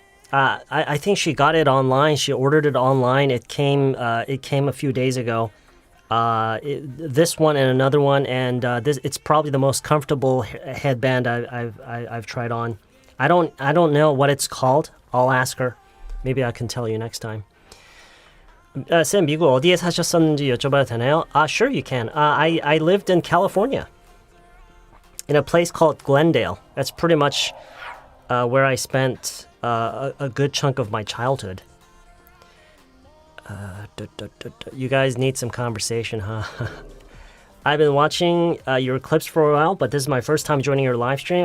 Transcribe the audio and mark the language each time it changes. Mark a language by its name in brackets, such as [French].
[English] I think she got it online. She ordered it online. It came a few days ago. This one and another one, and it's probably the most comfortable headband I've tried on. I don't know what it's called. I'll ask her. Maybe I can tell you next time. [Korean] 쌤, 미국 어디에 사셨었는지 여쭤봐도 되나요? [English] Sure you can. I lived in California, in a place called Glendale. That's pretty much where I spent a good chunk of my childhood. You guys need some conversation, huh? I've been watching your clips for a while, but this is my first time joining your live stream.